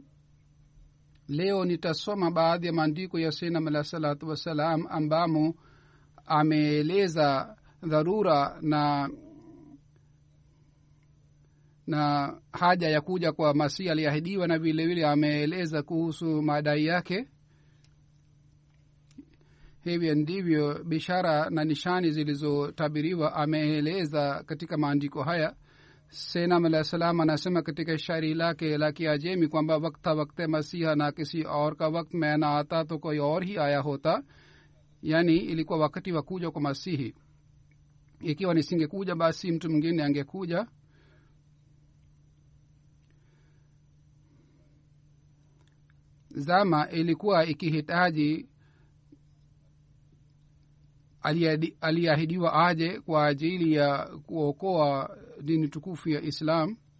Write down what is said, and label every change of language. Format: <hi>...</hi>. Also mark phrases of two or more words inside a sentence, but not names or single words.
<sw>Leo nitasoma baadhi ya maandiko ya</sw> <ar>سيدنا عليه الصلاة والسلام</ar> <sw>ambamo ameeleza dharura na haja ya kuja kwa Masihi aliyeahidiwa, na vile vile ameeleza kuhusu madai yake. Hivi ndivyo bishara na nishani zilizotabiriwa ameeleza katika maandiko haya.</sw> <ar>سيدنا عليه السلام</ar> <sw>anasema katika shairi lake la Kiajemi kwamba</sw> <ur>وقتی مسیحا نہ کسی اور کا وقت میں نہ آتا تو کوئی اور ہی آیا ہوتا,</ur> <sw>yani ilikuwa wakati wa kuja kwa Masihi. Ikiwa nisingekuja basi mtu mwingine angekuja. Zama ilikuwa ikihitaji aliahidiwa aje kwa ajili ya kuokoa dini tukufu ya Islam,</sw>